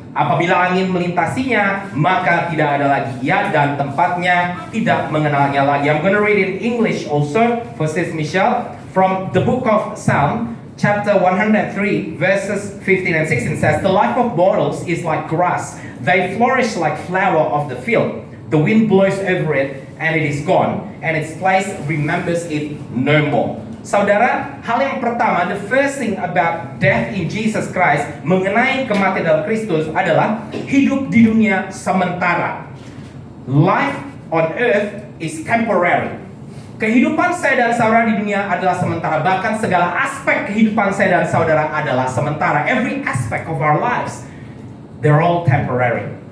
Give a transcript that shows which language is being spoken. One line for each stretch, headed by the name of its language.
Indonesian: Apabila angin melintasinya, maka tidak ada lagi ia, dan tempatnya tidak mengenalnya lagi.
English: I'm going to read in English also for Sis Michelle from the book of Psalm chapter 103 verses 15 and 16 says, the life of mortals is like grass, they flourish like flower of the field. The wind blows over it and it is gone, and its place remembers it no more.
Indonesian: Saudara, hal yang pertama,
English: the first thing about death in Jesus Christ,
Indonesian: mengenai kematian dalam Kristus adalah hidup di dunia sementara.
English: Life on earth is temporary.
Indonesian: Kehidupan saya dan saudara di dunia adalah sementara. Bahkan segala aspek kehidupan saya dan saudara adalah sementara.
English: Every aspect of our lives, they're all temporary.